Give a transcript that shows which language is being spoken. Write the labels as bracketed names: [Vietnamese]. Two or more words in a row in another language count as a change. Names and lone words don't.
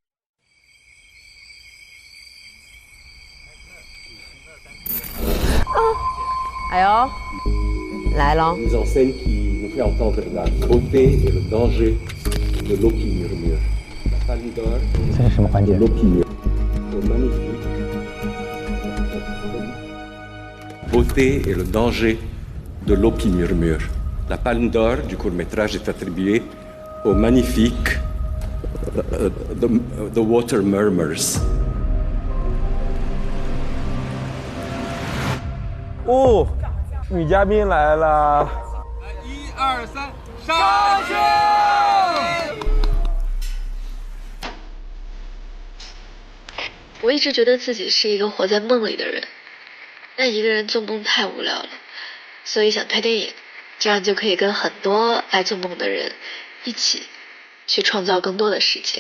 [Chinese] 哎呦，来喽！这是什么环节 [French] ？Beauté et le danger de l'eau qui murmure. La Palme d'Or du court-métrage est attribuée au magnifique The Water Murmurs. [Chinese] 哦，女嘉宾来了！1、2、3，上去！我一直觉得自己是一个活在梦里的人，但一个人做梦太无聊了，所以想拍电影，这样就可以跟很多爱做梦的人一起去创造更多的世界。